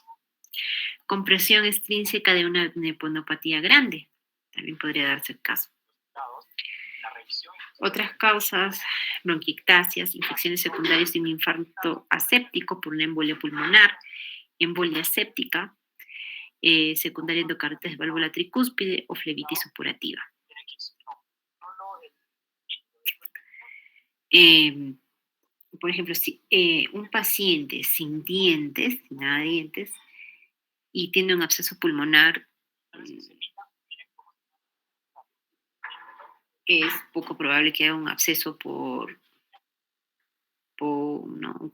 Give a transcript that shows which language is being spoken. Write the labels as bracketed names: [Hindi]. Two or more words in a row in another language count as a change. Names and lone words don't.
[Spanish] Compresión extrínseca de una neponopatía grande, también podría darse el caso. Otras causas: bronquiectasias, infecciones secundarias de un infarto aséptico por una embolia pulmonar, embolia séptica, secundaria endocarditis de válvula tricúspide o flebitis supurativa. Eh, por ejemplo, si un paciente sin dientes, sin nada de dientes, y tiene un absceso pulmonar, es poco probable que haya un absceso ¿no?